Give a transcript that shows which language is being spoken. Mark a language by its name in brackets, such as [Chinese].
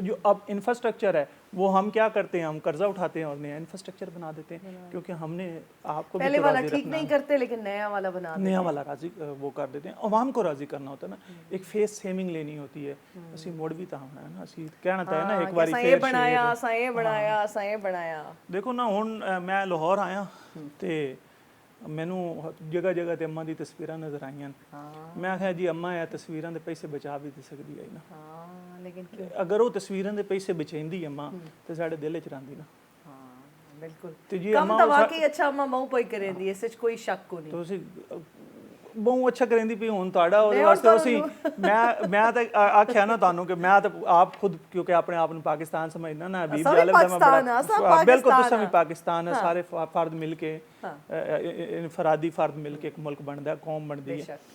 [Urdu] جو اب انفراسٹرکچر ہے وہ ہم کیا کرتے ہیں, ہم قرضہ اٹھاتے ہیں اور نیا انفراسٹرکچر بنا دیتے ہیں, کیونکہ ہم نے آپ کو پہلے والا ٹھیک نہیں کرتے لیکن نیا والا بنا دیتے ہیں, نیا والا راضی وہ کر دیتے ہیں. عوام کو راضی کرنا ہوتا ہے نا, ایک فیس سیمنگ لینی ہوتی ہے. [Punjabi] اسی موڑ بھی تا ہونا ہے نا, اسی کہنا تا ہے نا ایک باری فیر بنایا, سائیں بنایا, سائیں بنایا. دیکھو نا ہن میں لاہور آیا تے مینوں جگہ جگہ تے اماں دی تصویراں نظر آئیاں. میں آخیا جی اماں اے تصویراں دے پیسے بچا بھی تے سکدی ہے نا, لیکن اگر وہ تصویراں دے پیسے بچیندی اماں تے ساڈے دل وچ رہندی نا. بالکل کم تا واقعی اچھا اماں ماں پئی کریندی, اس وچ کوئی شک کو نہیں. تو بہت اچھا کریندی پئی ہن تہاڈا اودے واسطے اسی میں تے آکھیا نا تانوں کہ میں تے آپ خود کیونکہ اپنے آپ نوں پاکستان سمجھنا نا, حبیب جالب دا میں بڑا بالکل تساں بھی پاکستان ہے, سارے فرد مل کے انفرادی فرد مل کے ایک ملک بندا ہے, قوم بندی ہے.